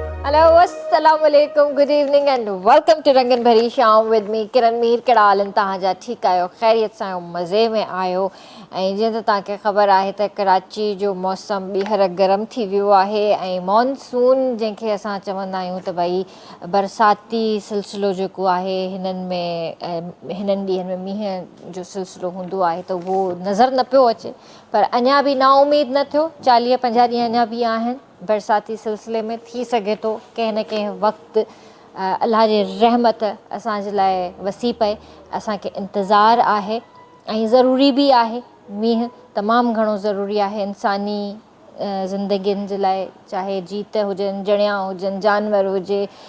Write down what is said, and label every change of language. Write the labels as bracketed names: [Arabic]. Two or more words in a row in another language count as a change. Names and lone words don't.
[English] Hello, [Arabic] السلام عليكم, [English] good evening and welcome to Rangan Bhari Shaam with me Kiran Meer Kadalan [Sindhi] तव्हांजा ठीकु आहियो ख़ैरियत सां मज़े में आहियो ऐं जीअं त तव्हांखे ख़बर आहे त कराची जो मौसम ॿीहर गरम थी वियो आहे ऐं मॉनसून जंहिंखे असां चवंदा आहियूं त भई बरसाती सिलसिलो जेको आहे हिननि ॾींहंनि में मींहं जो सिलसिलो हूंदो आहे त उहो नज़र न पियो अचे पर अञा बि नाउमीद न थियो 40-50 ॾींहं अञा बि आहिनि बरसाती सिलसिले में थी सघे थो कंहिं न कंहिं वक़्तु अलाह जी रहमत असांजे लाइ वसी पए असांखे इंतज़ारु आहे ऐं ज़रूरी बि आहे मींहुं तमामु घणो ज़रूरी आहे इंसानी ज़िंदगियुनि जे लाइ चाहे जीत हुजनि जणिया हुजनि जानवर हुजे